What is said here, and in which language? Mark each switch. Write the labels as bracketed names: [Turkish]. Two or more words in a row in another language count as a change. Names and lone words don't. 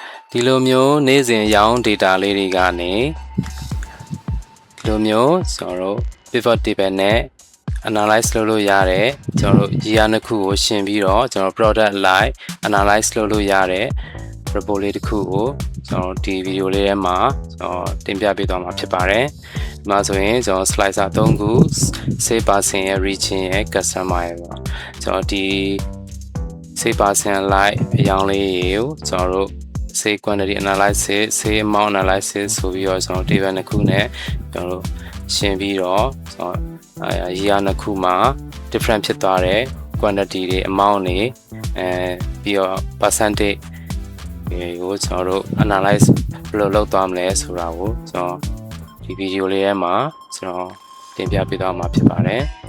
[Burmese] ဒီလိုမျိုးနေ့စဉ်ရောင်း data လေးတွေကနေဒီလိုမျိုးကျွန်တော်တို့ [English] pivot table [Burmese] နဲ့ analyze လုပ်လို့ရတယ်ကျွန်တော်တို့ year နှစ်ခုကိုရှင်းပြီးတော့ကျွန်တော် [English] product like analyze [Burmese] လုပ်လို့ရတဲ့ report လေးတစ်ခုကိုကျွန်တော်ဒီ video လေးထဲမှာကျွန်တော်တင်ပြပေးသွားမှာဖြစ်ပါတယ်ဒီမှာဆိုရင်ကျွန်တော် slicer 3ခု [English] save percent [Burmese] ရဲ့ region ရဲ့ customer ရဲ့ပေါ့ကျွန်တော်ဒီ [English] save percent like [Burmese] အရောင်းလေးကိုကျွန် တော်တို့ [English] say quantity analysis say amount analysis [Burmese] ဆိုပြီးတော့ကျွန်တော် table နှစ်ခုနဲ့ကျွန်တော်တို့ရှင်းပြီးတော့ကျွန်တော်year နှစ်ခုမှာ different ဖြစ်သွားတဲ့ quantity တွေ amount တွေပြီးတော့ percentage ကိုကျွန်တော်တို့ analyze ဘယ်လိုလုပ်သွားမလဲဆိုတာကိုကျွန်တော်ဒီ video လေးထဲမှာကျွန်တော်တင်ပြပေးသွားမှာဖြစ်ပါတယ်